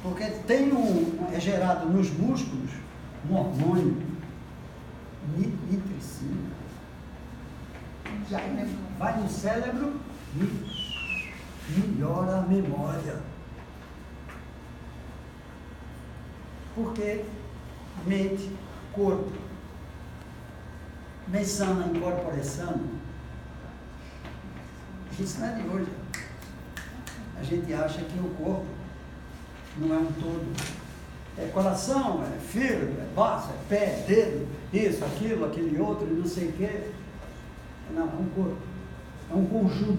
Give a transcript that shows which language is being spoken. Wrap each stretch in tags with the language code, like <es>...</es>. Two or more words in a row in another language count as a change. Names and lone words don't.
<pt>Porque tem é gerado nos músculos um hormônio, nitricina, vai no cérebro e melhora a memória. Porque mente, corpo,</pt> <la>mens sana in corpore sano,</la> <pt>isso não é de hoje. A gente acha que o corpo não é um todo. É coração, é fígado, é baço, é pé, dedo, isso, aquilo, aquele outro, não sei o quê. Não, é um corpo. É um conjunto.</pt>